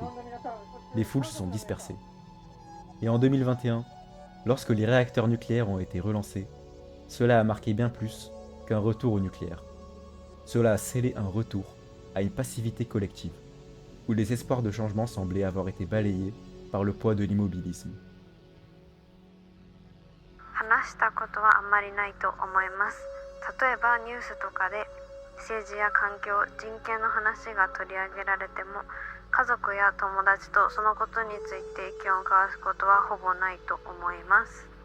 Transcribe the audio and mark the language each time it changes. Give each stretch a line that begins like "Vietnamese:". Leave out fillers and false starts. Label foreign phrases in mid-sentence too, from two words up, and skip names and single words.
French: Les foules se sont dispersées. Et en 2021, lorsque les réacteurs nucléaires ont été relancés, cela a marqué bien plus qu'un retour au nucléaire. Cela a scellé un retour à une passivité collective, où les espoirs de changement semblaient avoir été balayés par le poids de l'immobilisme.
Japanese: 話したことはあんまりないと思います。例えばニュースとかで政治や環境、人権の話が取り上げられても、家族や友達とそのことについて意見を交わすことはほぼないと思います。